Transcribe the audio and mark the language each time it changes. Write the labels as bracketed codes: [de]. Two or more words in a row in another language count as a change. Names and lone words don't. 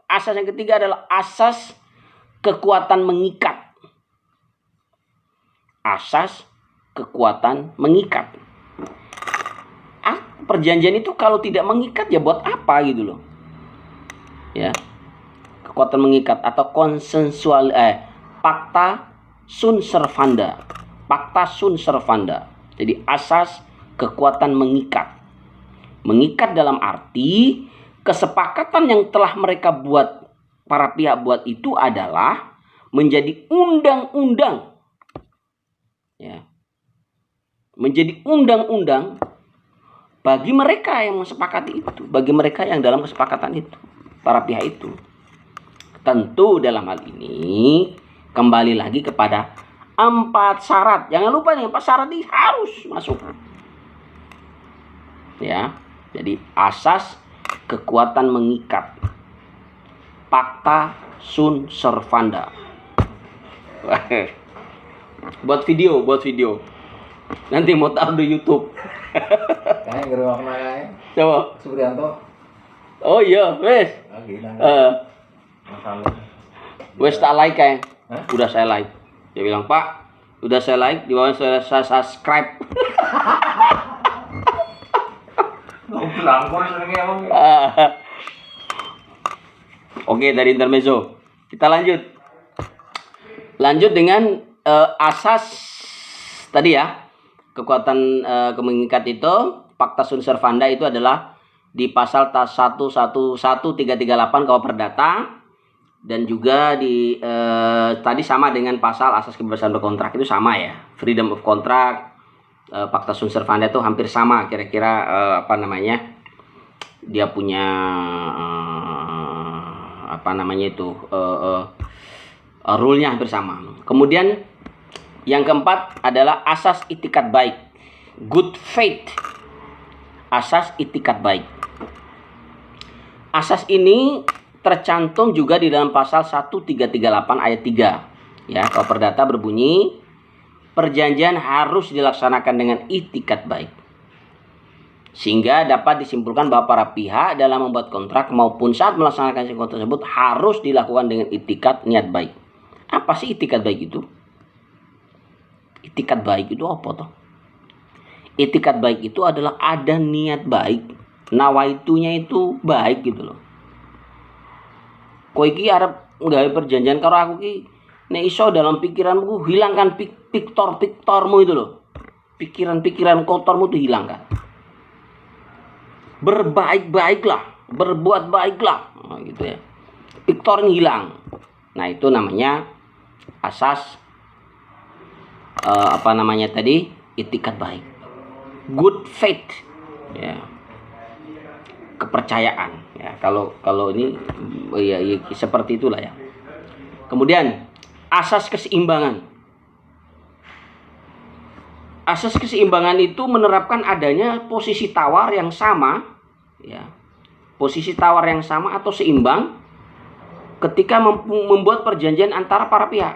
[id] Asas yang ketiga adalah asas kekuatan mengikat. Asas kekuatan mengikat. Perjanjian itu kalau tidak mengikat ya buat apa gitu loh. Ya. Kekuatan mengikat atau konsensual [la] Pacta sunt servanda. Pacta sunt servanda. [id] Jadi asas kekuatan mengikat. Mengikat dalam arti kesepakatan yang telah mereka buat, para pihak buat itu adalah menjadi undang-undang. Ya. Menjadi undang-undang bagi mereka yang mensepakati itu, bagi mereka yang dalam kesepakatan itu, para pihak itu. Tentu dalam hal ini kembali lagi kepada 4 syarat. Jangan lupa nih, 4 syarat ini harus masuk. Ya, jadi asas kekuatan mengikat. [la] Pacta sunt servanda. [id] buat video. Nanti mau taruh di YouTube. Kayak gerowak mana? Coba. Supriyanto. [jv] Oh iya, wes. Wes tak like kayak. [id] Udah saya like. Dia bilang, "Pak, udah saya like, di bawah saya subscribe." Oke, dari intermezzo. Kita lanjut. Lanjut dengan asas tadi ya. Kekuatan mengikat itu, [la] Pacta sunt servanda [id] itu adalah di pasal 111338 KUH Perdata, dan juga di tadi sama dengan pasal asas kebebasan berkontrak itu sama ya, [en] freedom of contract. [la] Pacta sunt servanda [id] itu hampir sama kira-kira dia punya rule-nya hampir sama. Kemudian yang keempat adalah asas itikat baik, [en] good faith. [id] Asas itikat baik. Asas ini tercantum juga di dalam pasal 1338 ayat 3. Ya, KUH Perdata berbunyi, perjanjian harus dilaksanakan dengan itikat baik. Sehingga dapat disimpulkan bahwa para pihak dalam membuat kontrak maupun saat melaksanakan kontrak tersebut harus dilakukan dengan itikat niat baik. Apa sih itikat baik itu? Itikat baik itu apa toh? Itikat baik itu adalah ada niat baik, nawaitunya itu baik gitu loh. [jv] Kowe iki arep nggawe perjanjian karo aku ki, nek iso [id] dalam pikiranmu hilangkan piktormu itu loh. Pikiran-pikiran kotormu itu hilangkan. Berbaik-baiklah, berbuat baiklah, gitu ya. Piktornya hilang. Nah, itu namanya asas itikat baik, [en] good faith, [id] ya, kepercayaan, ya. Kalau ini ya seperti itulah ya. Kemudian asas keseimbangan. Asas keseimbangan itu menerapkan adanya posisi tawar yang sama, ya, posisi tawar yang sama atau seimbang ketika membuat perjanjian antara para pihak.